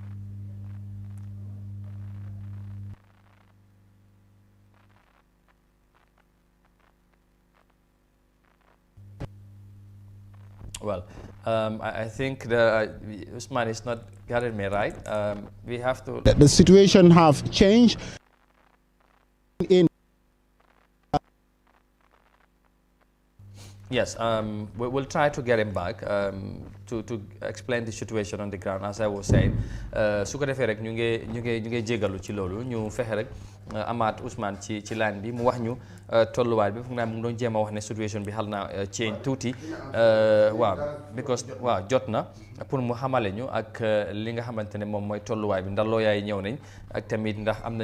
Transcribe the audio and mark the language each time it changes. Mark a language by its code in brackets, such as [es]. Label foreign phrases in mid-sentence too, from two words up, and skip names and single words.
[en] Well, I think Usman is not getting me right. We have to. The situation have changed. Yes, we'll try to get him back to explain the situation on the ground, as I was saying. [wo] Su ko defee rek ñu ngi jégalu ci loolu ñu fexe rek amaat Ousmane ci line bi mu wax ñu tolluwaay bi foog naa mu ngi doon jéem a wax ne situation bi xal na change tuuti waaw because waaw jot na pour mu xamale ñu ak li nga xamante ne moom mooy tolluwaay bi ndax looyaay ñëw nañ ak tamit ndax am na